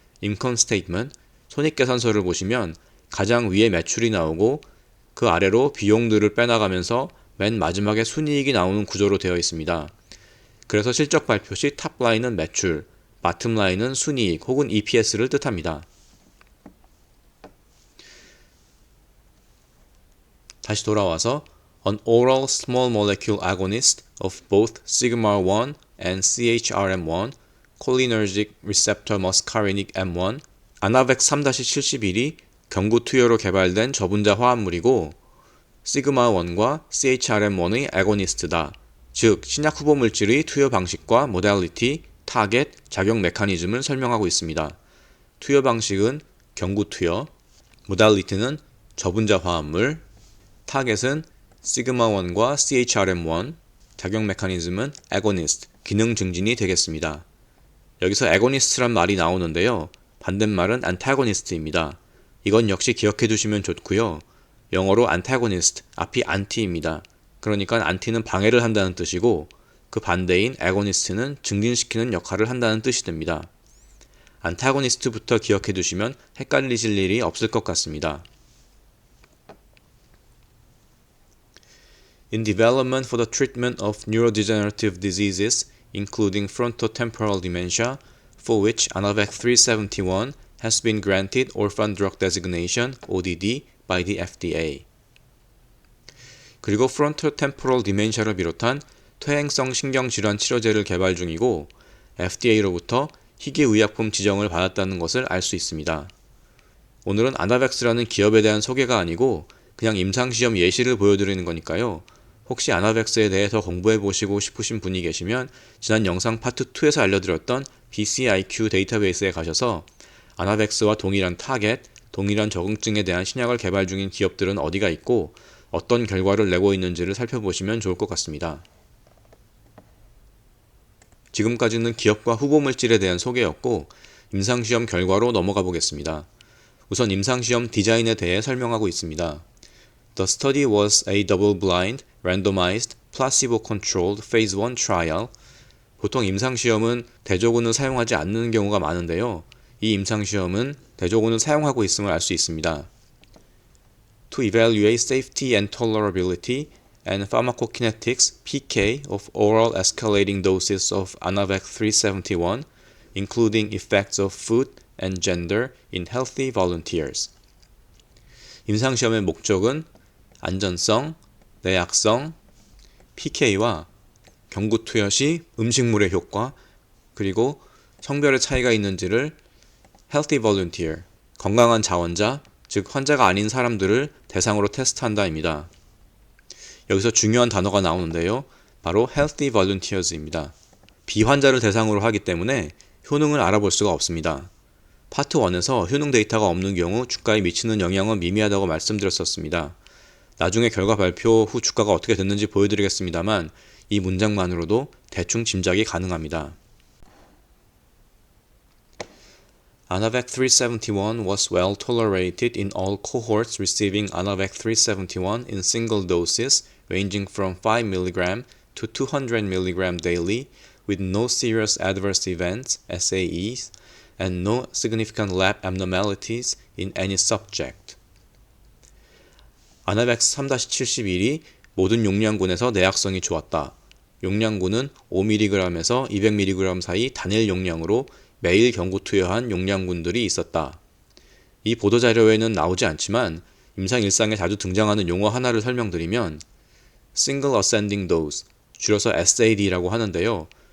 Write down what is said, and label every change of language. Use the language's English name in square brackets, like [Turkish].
[Korean] income statement, 손익계산서를 보시면 가장 위에 매출이 나오고 그 아래로 비용들을 빼나가면서 맨 마지막에 순이익이 나오는 구조로 되어 있습니다. 그래서 실적 발표 시 탑라인은 매출, bottom라인은 순이익 혹은 EPS를 뜻합니다. 다시 돌아와서 [English] An oral small molecule agonist of both sigma-1 and CHRM1, cholinergic receptor muscarinic M1, [Korean] 아나벡 3-71이 경구 투여로 개발된 저분자 화합물이고 시그마1과 CHRM1의 애고니스트다. 즉, 신약 후보 물질의 투여 방식과 모달리티, 타겟, 작용 메커니즘을 설명하고 있습니다. 투여 방식은 경구 투여, 모달리티는 저분자 화합물, 타겟은 시그마1과 CHRM1, 작용 메커니즘은 애고니스트, 기능 증진이 되겠습니다. 여기서 애고니스트란 말이 나오는데요. 반대말은 안타고니스트입니다. 이건 역시 기억해 두시면 좋고요. 영어로 antagonist, 앞이 anti입니다. 그러니까 anti는 방해를 한다는 뜻이고 그 반대인 agonist는 증진시키는 역할을 한다는 뜻이 됩니다. antagonist부터 기억해 두시면 헷갈리실 일이 없을 것 같습니다. [English] In development for the treatment of neurodegenerative diseases, including frontotemporal dementia, for which Anavex 371 has been granted Orphan Drug Designation, ODD, by the FDA. [Korean] 그리고 frontotemporal dementia를 비롯한 퇴행성 신경질환 치료제를 개발 중이고 FDA로부터 희귀의약품 지정을 받았다는 것을 알 수 있습니다. 오늘은 아나벡스라는 기업에 대한 소개가 아니고 그냥 임상시험 예시를 보여드리는 거니까요. 혹시 아나벡스에 대해 더 공부해보시고 싶으신 분이 계시면 지난 영상 파트 2에서 알려드렸던 BCIQ 데이터베이스에 가셔서 아나벡스와 동일한 타겟, 동일한 적응증에 대한 신약을 개발 중인 기업들은 어디가 있고 어떤 결과를 내고 있는지를 살펴보시면 좋을 것 같습니다. 지금까지는 기업과 후보 물질에 대한 소개였고 임상시험 결과로 넘어가 보겠습니다. 우선 임상시험 디자인에 대해 설명하고 있습니다. [English] The study was a double-blind, randomized, placebo-controlled phase 1 trial. [Korean] 보통 임상시험은 대조군을 사용하지 않는 경우가 많은데요. 이 임상시험은 대조군을 사용하고 있음을 알 수 있습니다. [English] To evaluate safety and tolerability and pharmacokinetics (PK) of oral escalating doses of Anavex 371, including effects of food and gender in healthy volunteers. [Korean] 임상시험의 목적은 안전성, 내약성, PK와 경구 투여 시 음식물의 효과, 그리고 성별의 차이가 있는지를 healthy volunteer, 건강한 자원자, 즉 환자가 아닌 사람들을 대상으로 테스트한다입니다. 여기서 중요한 단어가 나오는데요. 바로 healthy volunteers입니다. 비환자를 대상으로 하기 때문에 효능을 알아볼 수가 없습니다. 파트 1에서 효능 데이터가 없는 경우 주가에 미치는 영향은 미미하다고 말씀드렸었습니다. 나중에 결과 발표 후 주가가 어떻게 됐는지 보여드리겠습니다만 이 문장만으로도 대충 짐작이 가능합니다. [English] Anavex 371 was well tolerated in all cohorts receiving Anavex 371 in single doses ranging from 5mg to 200mg daily with no serious adverse events, SAEs, and no significant lab abnormalities in any subject. [Korean] 아나벡스 3-71이 모든 용량군에서 내약성이 좋았다. 용량군은 5mg에서 200mg 사이 단일 용량으로 매일 경구 투여한 용량군들이 있었다. 이 보도자료에는 나오지 않지만 임상 일상에 자주 등장하는 용어 하나를 설명드리면 Single Ascending Dose, 줄여서 SAD라고 하는데요.